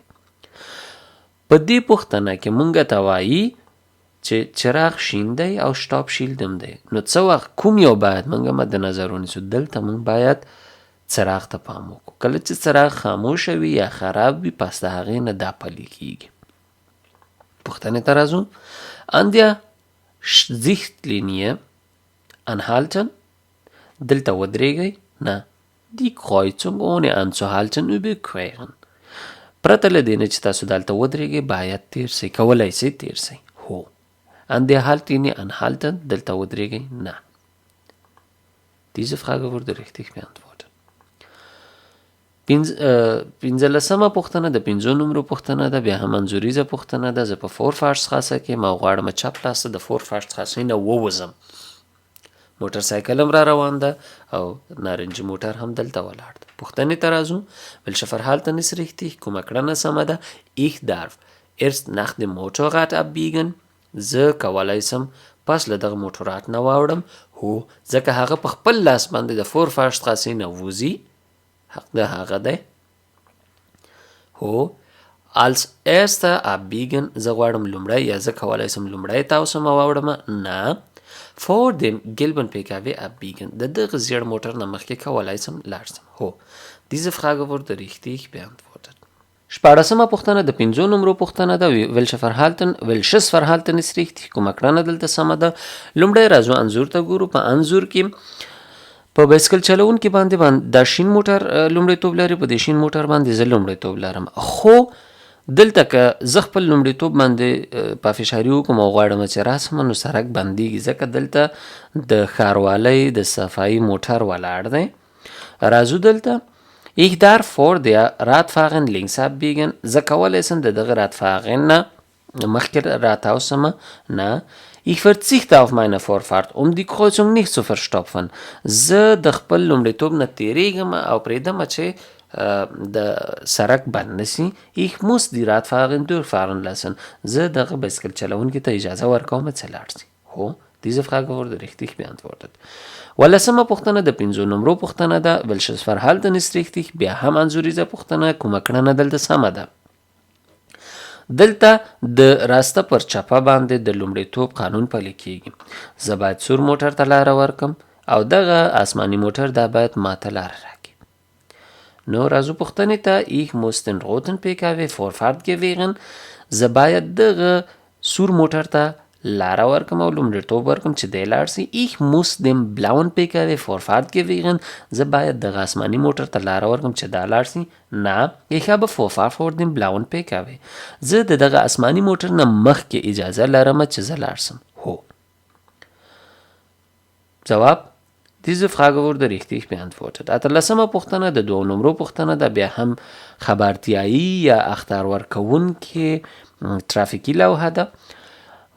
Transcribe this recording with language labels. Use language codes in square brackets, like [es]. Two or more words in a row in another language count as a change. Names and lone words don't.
[ps] په دې پوښتنه کې مونږ ته وایي چې چراغ شین دی او شټاپ شیلډ هم دی، نو څه وخت کوم یو باید مونږ مد نظر ونیسو؟ دلته مونږ باید څراغ ته پام وکړو. کله چې څراغ خاموشه وي یا خراب وي، پس د هغې نه دا پلی کیږي. پوښتنې ته راځو. [de] An der Sichtlinie anhalten. [ps] دلته ودرېږئ. نه. [de] Die Kreuzung ohne anzuhalten überqueren. [ps] پرته له دې نه چې تاسو دلته ودرېږئ باید تیر سئ، کولی سئ تیر سئ. هو. [de] An der Haltlinie anhalten. [ps] دلته ودرېږئ. نه. [de] Diese Frage wurde richtig beantwortet. [ps] پنځلسمه پوښتنه د 5 نمرو پوښتنه ده. بیا هم انځوریزه پوښتنه ده. زه په فورفارشټراسه کې یم او غواړم چپ لاسته د فورفارشټراسې نه ووځم. موټر سایکل هم را روان ده او نارنجي موټر هم دلته ولاړ ده. پوښتنې ته راځو. [de] Welche Verhalten ist richtig؟ [ps] کومه کړنه سمه ده؟ [de] Ich darf erst nach dem Motorrad abbiegen. [ps] زه کولی سم پس له دغه موټرات نه واوړم. هو، ځکه هغه په خپل لاس باندې د فورفارشټراسې نه وځي. حق ده هغه دی. هو. [de] als erster abbiegen. [ps] زه غواړم لومړی، یا زه کولی سم لومړی تاوسم او واوړم. نه. [de] vor dem gelben PKW abbiegen. [ps] د دغه زیړ موټر نه مخکې کولی سم لاړ سم. هو. [de] diese Frage wurde richtig beantwortet. [ps] شپاړسمه پوښتنه د 5 نمرو پوښتنه ده. [de] welches Verhalten ist richtig؟ [ps] کومه کړنه دلته سمه ده؟ لومړی راځو انځور ته ګورو. په انځور کې په بایسکل چلونکي باندې دا شین موټر لومړیتوب لري. په دې شین موټر باندې زه لومړیتوب لرم. خو دلته که زه خپل لومړیتوب باندې پافشاري وکړم او غواړم چې راسم، نو سړک بندېږي، ځکه دلته د ښاروالۍ د صفایي موټر ولاړ دی. راځو دلته. [de] Ich darf vor der Radfahrerin links abbiegen. [ps] زه کولی سم د دغه رادفاغن نه مخکې راتاوسم. نه. [de] Ich verzichte auf meine Vorfahrt, um die Kreuzung nicht zu verstopfen. [ps] زه د خپل لومړیتوب نه تیریږم او پرېږدم چې د سړک بند نشي. [de] Ich muss die Radfahrerin durchfahren lassen. [ps] زه دغه بایسکل چلونکي ته اجازه ورکوم چې لاړ شي. هو. [de] Diese Frage wurde richtig beantwortet. [ps] ولسمه پوښتنه د 5 نمرو پوښتنه ده. [de] welches Verhalten ist richtig؟ [ps] بیا هم انځوریزه پوښتنه. کومه کړنه دلته سمه ده؟ دلته د راسته پر چپه باندې د لومړیتوب قانون پلی کیږي. زه باید سور موټر ته لاره ورکم او دغه آسماني موټر دا باید ماته لاره راکړي. نو راځو پوښتنې ته. [de] Ich muss den roten PKW Vorfahrt gewähren. [ps] زه باید دغه سور موټر ته لاره ورکم او لومړیتوب ورکم چې دی لاړ سي. [de] Ich muss dem blauen PKW Vorfahrt gewähren. [ps] زه باید دغه آسماني موټر ته لاره ورکم چې دا لاړ سي. نه. [de] Ich habe Vorfahrt vor dem blauen PKW. [ps] زه د دغه آسماني موټر نه مخکې اجازه لرم چې زه لاړ سم. هو. جواب. [de] Diese Frage wurde richtig beantwortet. [ps] اتلسمه پوښتنه د 2 نمرو پوښتنه ده. بیا هم خبرتیایي یا اخطار ورکوونکې ترافیکي لوحه ده.